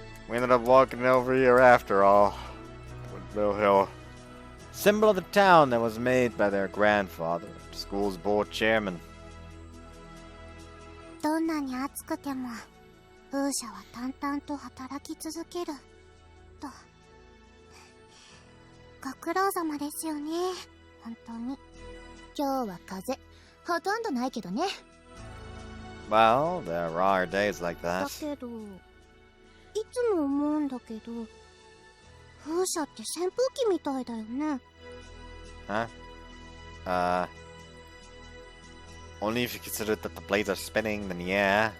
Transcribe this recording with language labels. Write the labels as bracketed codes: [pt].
[en] We ended up walking over here after all. Woodville Hill. Symbol of the town that was made by their grandfather, school's board chairman. [ja] どんなに暑くても風車は淡々と働き続けると。ご苦労様ですよね、本当に。今日は風ほとんどないけどね。 [en] Well, there are days like [ja] だ [en] that. [ja] けどいつも思うんだけど、風車って扇風機みたいだよね。 [en] Huh? Only if you consider that the blades are spinning, then yeah.